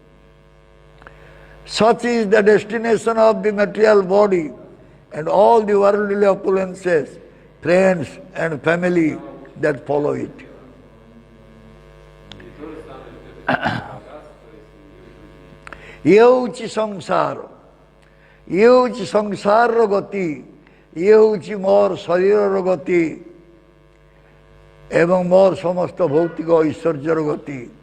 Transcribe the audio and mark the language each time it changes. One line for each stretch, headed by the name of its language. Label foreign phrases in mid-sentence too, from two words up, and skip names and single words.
English: Such is the destination of the material body and all the worldly opulences, friends and family that follow it.
Odia: ଇଏ ହେଉଛି ସଂସାର, ଇଏ ହେଉଛି ସଂସାରର ଗତି, ଇଏ ହେଉଛି ମୋର ଶରୀରର ଗତି ଏବଂ ମୋର ସମସ୍ତ ଭୌତିକ ଐଶ୍ୱର୍ଯ୍ୟର ଗତି।